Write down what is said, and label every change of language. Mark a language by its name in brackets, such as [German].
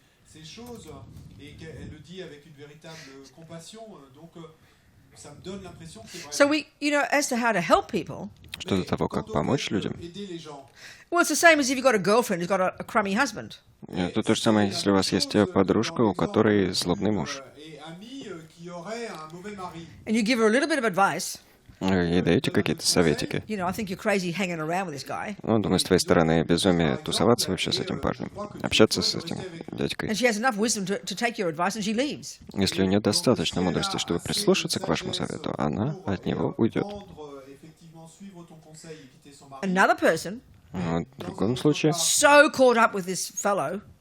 [French] ces choses et qu'elle le dit avec une véritable compassion. Donc, ça me donne l'impression que c'est [English] So we, as to how to help people, [Russian] Что до того, как помочь людям, [French] aider les gens. [English] well, it's the same as if you've got a girlfriend who's got a crummy husband. [Russian] это то же самое, если у вас есть подружка, у которой злобный муж. [French] Et amie qui aurait un mauvais mari. [English] And you give her a little bit of advice. [Russian] Ей даете какие-то советики. [English] I think you're crazy hanging around with this guy. [Russian] Ну, думаю, с твоей стороны безумие тусоваться вообще с этим парнем, общаться с этим дядькой. [English] And she has enough wisdom to take your advice, and she leaves. [Russian] Если у нее достаточно мудрости, чтобы прислушаться к вашему совету, она от него уйдет. [French] Effectivement, suivre ton conseil et quitter son mari. [English] Another person, [Russian] Но в другом случае, [English] so caught up with this fellow,